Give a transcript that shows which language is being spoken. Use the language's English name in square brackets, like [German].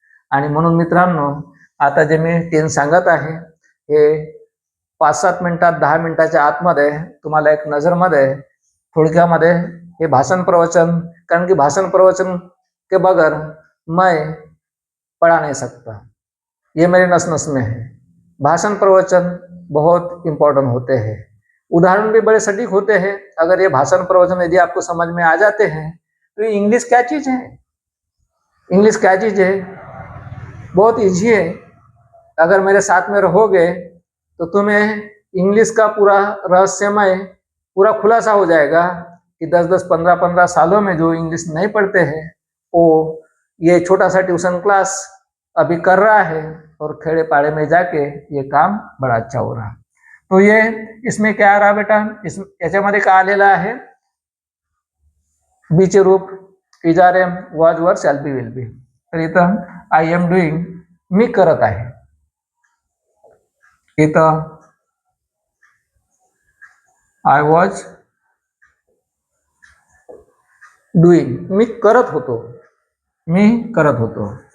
[Marathi] आणि म्हणून मित्रांनो, आता जे मी टेन्स सांगत आहे हे 5-7 मिनिटात 10 मिनिटाच्या आतमध्ये तुम्हाला एक नजरमध्ये थोडक्यामध्ये हे भाषण प्रवचन, [Hindi] कारण की भाषण प्रवचन के बगैर मैं पढ़ा नहीं सकता, ये मेरे नस नस में है. भाषण प्रवचन बहुत इम्पोर्टेंट होते हैं, उदाहरण भी बड़े सटीक होते हैं. अगर ये भाषण प्रवचन यदि आपको समझ में आ जाते हैं तो इंग्लिश क्या चीज़ है, इंग्लिश क्या चीज़ है, बहुत ईजी है. अगर मेरे साथ में रहोगे तो तुम्हें इंग्लिश का पूरा रहस्यमय पूरा खुलासा हो जाएगा कि 10-10, 15-15 सालों में जो इंग्लिश नहीं पढ़ते हैं वो ये छोटा सा ट्यूशन क्लास अभी कर रहा है और खेड़े पाड़े में जाके ये काम बड़ा अच्छा हो रहा. तो ये इसमें क्या आ रहा बेटा, [Marathi] याच्यामध्ये काय आलेलं आहे, [Hindi] बीचे रूप इजारे [English] Was were shall be will be. [Marathi] तर इथं [English] I am doing, [Marathi] मी करत आहे. इथं [English] I was doing, [Marathi] मी करत होतो, मी करत होतो.